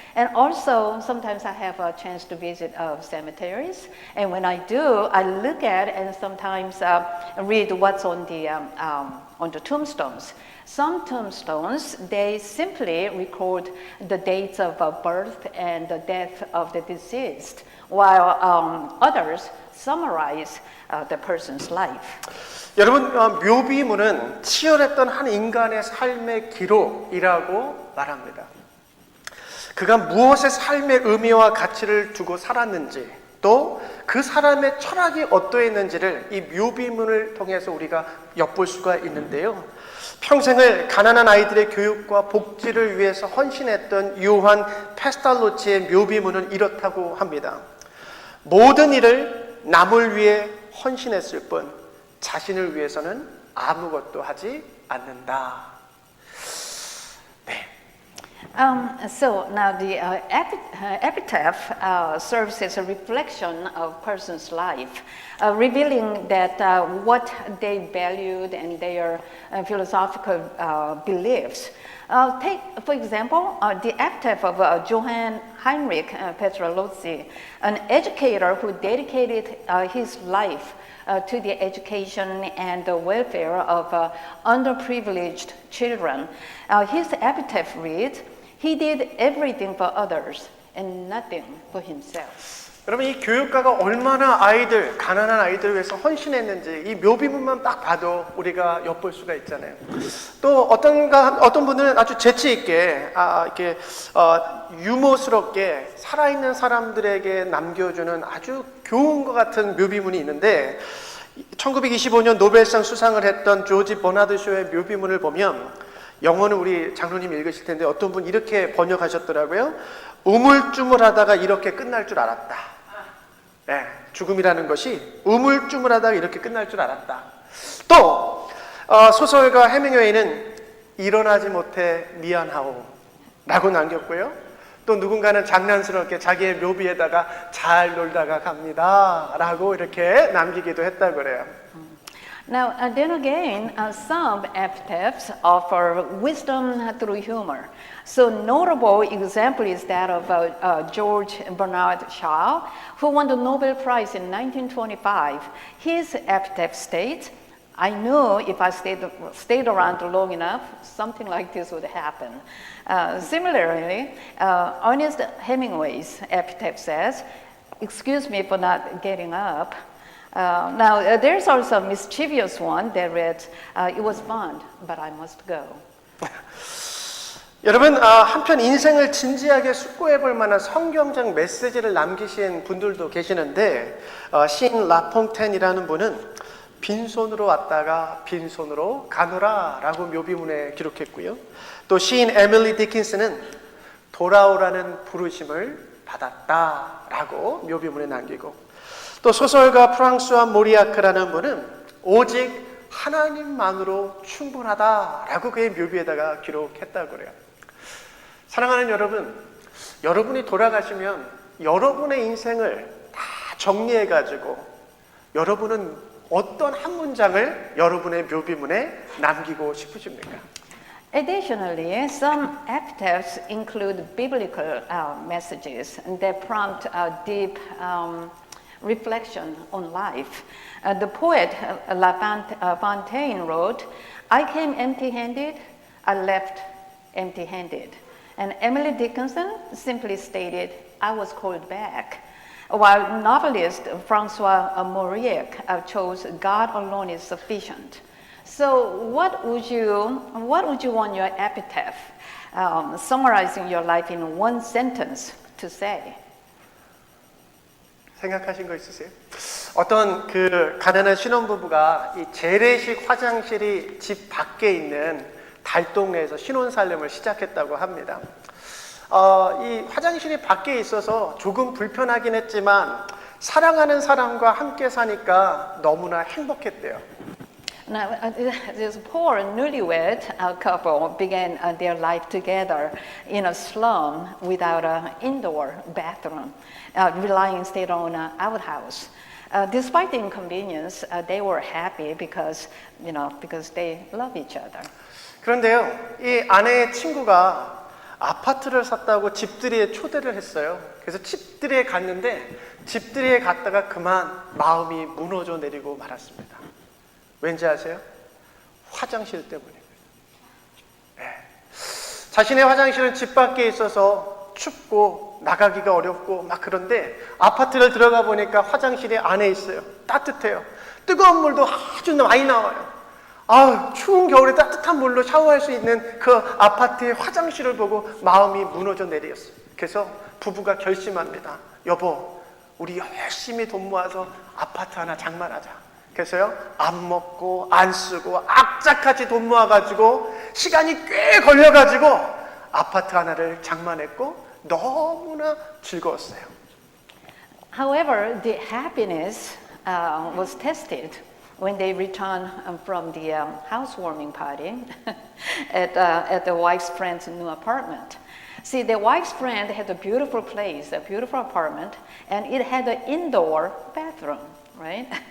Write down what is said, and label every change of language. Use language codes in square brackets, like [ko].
[en] And also sometimes I have a chance to visit cemeteries, and when I do, I look at and sometimes read what's on the tombstones. Some tombstones, they simply record the dates of birth and the death of the deceased, while others summarize the person's life. [ko] 여러분, 묘비문은 치열했던 한 인간의 삶의 기록이라고 말합니다. 그가 무엇의 삶의 의미와 가치를 두고 살았는지, 또 그 사람의 철학이 어떠했는지를 이 묘비문을 통해서 우리가 엿볼 수가 있는데요. 평생을 가난한 아이들의 교육과 복지를 위해서 헌신했던 요한 페스탈로치의 묘비문은 이렇다고 합니다. 모든 일을 남을 위해 헌신했을 뿐 자신을 위해서는 아무것도 하지 않는다. 네. [en] So now the epitaph serves as a reflection of a person's life, revealing that what they valued and their philosophical beliefs. Take, for example, the epitaph of Johann Heinrich Pestalozzi, an educator who dedicated his life to the education and the welfare of underprivileged children. His epitaph reads, "He did everything for others and nothing for himself." [ko] 여러분, 이 교육가가 얼마나 가난한 아이들을 위해서 헌신했는지 이 묘비문만 딱 봐도 우리가 엿볼 수가 있잖아요. 또 어떤 분들은 아주 재치 있게 이렇게 유머스럽게 살아있는 사람들에게 남겨주는 아주 교훈과 같은 묘비문이 있는데, 1925년 노벨상 수상을 했던 조지 버나드 쇼의 묘비문을 보면, 영어는 우리 장로님이 읽으실 텐데 어떤 분 이렇게 번역하셨더라고요. 우물쭈물하다가 이렇게 끝날 줄 알았다. 네, 죽음이라는 것이 우물쭈물하다가 이렇게 끝날 줄 알았다. 또 소설가 해밍웨이는 일어나지 못해 미안하오 라고 남겼고요. 또 누군가는 장난스럽게 자기의 묘비에다가 잘 놀다가 갑니다 라고 이렇게 남기기도 했다고 그래요. [en] Now, then again, some epitaphs offer wisdom through humor. So notable example is that of George Bernard Shaw, who won the Nobel Prize in 1925. His epitaph states, "I knew if I stayed around long enough, something like this would happen." Similarly, Ernest Hemingway's epitaph says, "Excuse me for not getting up." Now, there's also a mischievous one that reads, "It was fun, but I must go." [ko] 여러분, 한편 인생을 진지하게 숙고해 볼 만한 성경적 메시지를 남기신 분들도 계시는데, 시인 라퐁텐이라는 분은 빈손으로 왔다가 빈손으로 가노라 라고 묘비문에 기록했고요. 또 시인 에밀리 디킨스는 돌아오라는 부르심을 받았다 라고 묘비문에 남기고, 또 소설가 프랑스와 모리아크라는 분은 오직 하나님만으로 충분하다라고 그의 묘비에다가 기록했다고 그래요. 사랑하는 여러분, 여러분이 돌아가시면 여러분의 인생을 다 정리해가지고 여러분은 어떤 한 문장을 여러분의 묘비문에 남기고 싶으십니까? [en] Additionally, some epitaphs include biblical messages that prompt deep reflection on life. The poet La Fontaine wrote, "I came empty-handed, I left empty-handed." And Emily Dickinson simply stated, "I was called back." While novelist Francois Mauriac chose, "God alone is sufficient." So what would you want your epitaph, summarizing your life in one sentence, to say? [ko] 생각하신 거 있으세요? 어떤 그 가난한 신혼부부가 이 재래식 화장실이 집 밖에 있는 달동네에서 신혼살림을 시작했다고 합니다. 이 화장실이 밖에 있어서 조금 불편하긴 했지만 사랑하는 사람과 함께 사니까 너무나 행복했대요. [en] Now, this poor newlywed couple began their life together in a slum without an indoor bathroom, relying instead on an outhouse. Despite the inconvenience, they were happy because they love each other. [ko] 그런데요, 이 아내의 친구가 아파트를 샀다고 집들이에 초대를 했어요. 그래서 집들이에 갔는데 집들이에 갔다가 그만 마음이 무너져 내리고 말았습니다. 왠지 아세요? 화장실 때문입니다. 네. 자신의 화장실은 집 밖에 있어서 춥고 나가기가 어렵고 막 그런데 아파트를 들어가 보니까 화장실이 안에 있어요. 따뜻해요. 뜨거운 물도 아주 많이 나와요. 추운 겨울에 따뜻한 물로 샤워할 수 있는 그 아파트의 화장실을 보고 마음이 무너져 내렸어요. 그래서 부부가 결심합니다. 여보, 우리 열심히 돈 모아서 아파트 하나 장만하자. 그래서요, 안 먹고 안 쓰고 악착같이 돈 모아가지고 시간이 꽤 걸려가지고 아파트 하나를 장만했고 너무나 즐거웠어요. [en] However, the happiness was tested when they returned from the housewarming party at the wife's friend's new apartment. See, the wife's friend had a beautiful place, a beautiful apartment, and it had an indoor bathroom, right?